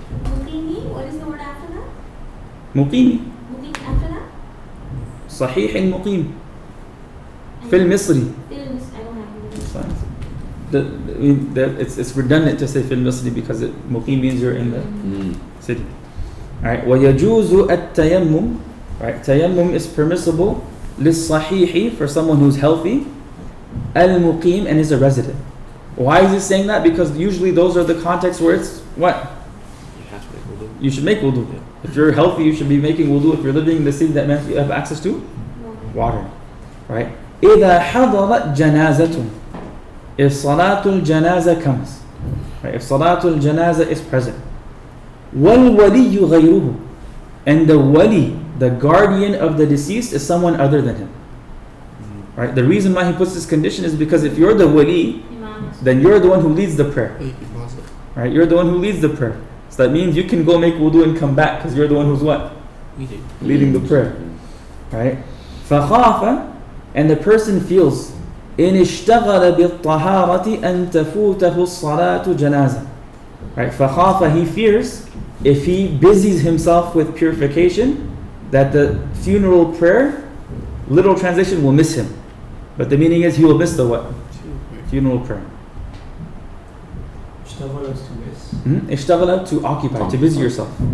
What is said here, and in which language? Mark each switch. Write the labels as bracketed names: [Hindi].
[English] Muqimi, what is the word after that? Muqimi. Muqim after that? [Arabic] صحيح المقيم في المصري. [English] It's redundant to say [Arabic] في المصري [English] because muqim means you're in the city. Alright, [Arabic] ويجوز التيمم. [English] Right, tayammum is permissible للصحيح for someone who's healthy, المقيم, and is a resident. Why is he saying that? Because usually those are the contexts where it's what? You have to make wudu. You should make wudu. Yeah. If you're healthy, you should be making wudu. If you're living in the city, that means you have access to water. Right? [Arabic] إذا حضرت جنازة. [English] If Salatul Janazah comes. Right? If Salatul Janazah is present. [Arabic] وَالْوَلِيُّ غَيْرُهُ. [English] And the wali, the guardian of the deceased, is someone other than him. Right? The reason why he puts this condition is because if you're the wali, then you're the one who leads the prayer. Right? You're the one who leads the prayer. So that means you can go make wudu and come back because you're the one who's what? Leading the prayer. Right? فَخَافَ. And the person feels [Arabic] إِنِ اشْتَغَلَ بِالطَّهَارَةِ أَن تَفُوتَهُ الصَّلَاةُ جَنَازَةً. [English] Right? فَخَافَ. He fears if he busies himself with purification, that the funeral prayer, literal translation, will miss him. But the meaning is he will miss the what? Funeral prayer. Ishtaghala, to occupy, to busy yourself.